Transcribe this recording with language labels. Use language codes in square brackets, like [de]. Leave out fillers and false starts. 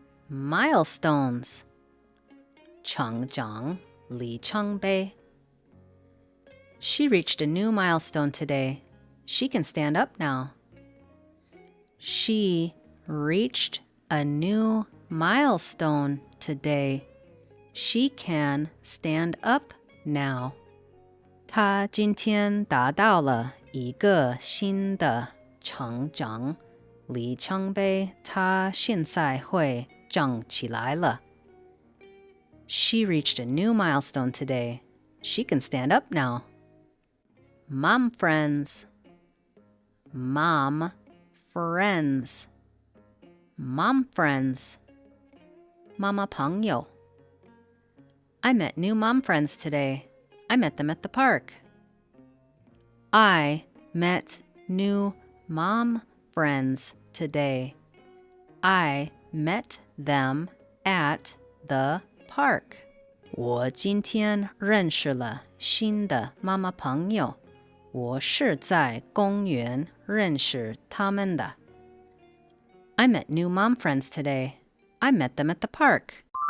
[en] Milestones. 成长里程碑 She reached a new milestone today. She can stand up now. She reached a new milestone today. She can stand up now. [zh] 她今天达到了一个新的成长里程碑，她现在会站起来了。 [en] She reached a new milestone today. She can stand up now. Mom friends. Mom friends. Mom friends. 妈妈朋友 I met new mom friends today. I met them at the park. I met new mom friends today. I met them at the park. [zh] 我今天认识了新的妈妈朋友。我是在公园认识他们的。 [en] I met new mom friends today. I met them at the park.